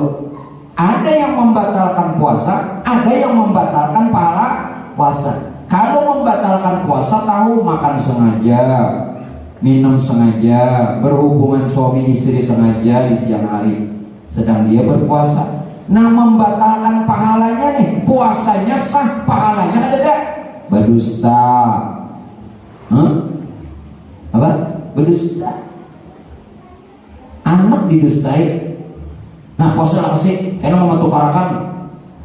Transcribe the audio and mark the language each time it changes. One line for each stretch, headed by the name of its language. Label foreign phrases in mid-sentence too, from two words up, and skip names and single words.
Indonesian: Ada yang membatalkan puasa, ada yang membatalkan pahala puasa. Kalau membatalkan puasa, tahu makan sengaja, minum sengaja, berhubungan suami istri sengaja di siang hari, sedang dia berpuasa. Nah membatalkan pahalanya nih, puasanya sah, pahalanya ada tak? Berdusta. Apa? Berdusta. Anak didustai. Nah puasa lah sih, karena mau tukarakan.